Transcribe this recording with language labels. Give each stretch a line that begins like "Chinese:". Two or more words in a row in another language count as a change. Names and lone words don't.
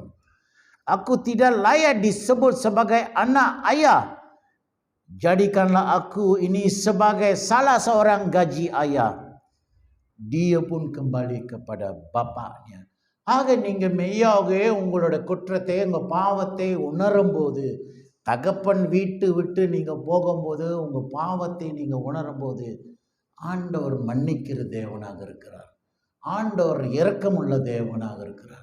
Indonesian: Aku tidak layak disebut sebagai anak ayah. Jadikanlah aku ini sebagai salah seorang gaji ayah. Dia pun kembali kepada bapaknya.
Tamil: ஆக நீங்கள் மெய்யாகவே உங்களோட குற்றத்தை, உங்கள் பாவத்தை உணரும் போது, தகப்பன் வீட்டு விட்டு நீங்கள் போகும்போது உங்கள் பாவத்தை நீங்கள் உணரும் போது ஆண்டவர் மன்னிக்கிற தேவனாக இருக்கிறார். ஆண்டவர் இரக்கமுள்ள தேவனாக இருக்கிறார்.